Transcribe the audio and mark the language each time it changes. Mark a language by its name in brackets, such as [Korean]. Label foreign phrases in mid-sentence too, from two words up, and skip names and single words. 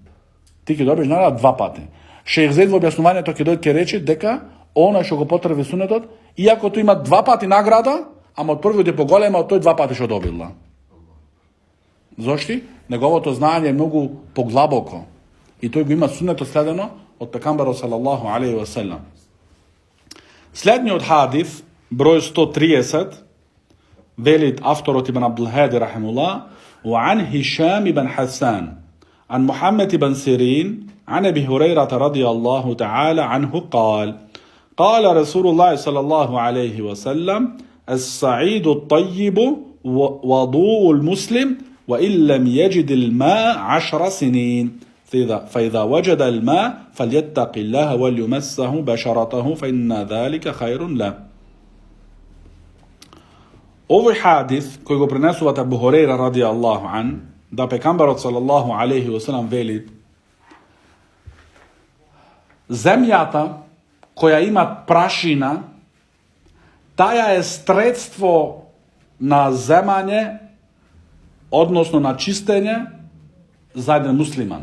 [Macedonian] Шех Зейд во објаснувањето ќе дојде ќе рече дека она што го потрефи суннетот, иако тој има 2 пати награда, ама од првиот е поголема, од тој 2 пати што добила. Зошто? Неговото знаење е многу поглабоко. И тој го има суннето следено од пекамбарот [Arabic] صلى الله عليه وسلم. [Macedonian] Следниот хадис, број 130, велит авторот Ибн Абдул-Хади рахимуллах, [Arabic] وعن هشام بن حسان عن محمد بن سيرين عن أبي هريرة رضي الله تعالى عنه قال رسول الله صلى الله عليه وسلم الصعيد الطيب وضوء المسلم وإن لم يجد الماء 10 سنين فإذا وجد الماء فليتق الله وليمسه بشرته فإن ذلك خير له. [Macedonian] Овој хадис кој го пренесуваат Абу Хурейра [Arabic] رضي الله عنه, [Macedonian] да пекамбарот [Arabic] صلى الله عليه وسلم [Macedonian] вели: земјата која има прашина, таја е средство на земање, односно на чистење за еден муслиман.